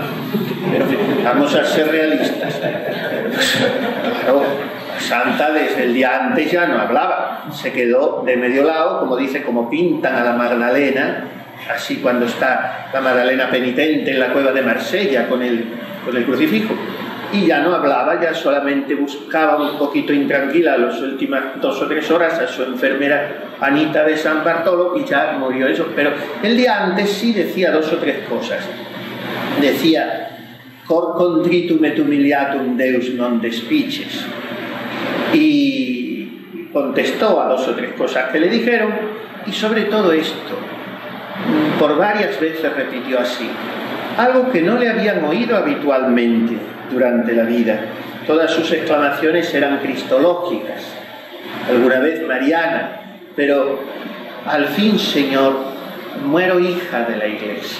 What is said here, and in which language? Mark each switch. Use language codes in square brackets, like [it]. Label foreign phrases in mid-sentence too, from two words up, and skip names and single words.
[es] Pero en fin, vamos a ser realistas. Claro, Santa desde el día antes ya no hablaba, se quedó de medio lado, como dice, como pintan a la Magdalena, así cuando está la Magdalena penitente en la cueva de Marsella con el crucifijo, y ya no hablaba, ya solamente buscaba un poquito intranquila las últimas 2 o 3 horas a su enfermera Anita de San Bartolo y ya murió eso. Pero el día antes sí decía 2 o 3 cosas. Decía: [la] cor contritum et humiliatum Deus non despiches, [es] y contestó a 2 o 3 cosas que le dijeron, y sobre todo esto, por varias veces repitió así, algo que no le habían oído habitualmente durante la vida. Todas sus exclamaciones eran cristológicas, alguna vez mariana, pero al fin, Señor, muero hija de la Iglesia.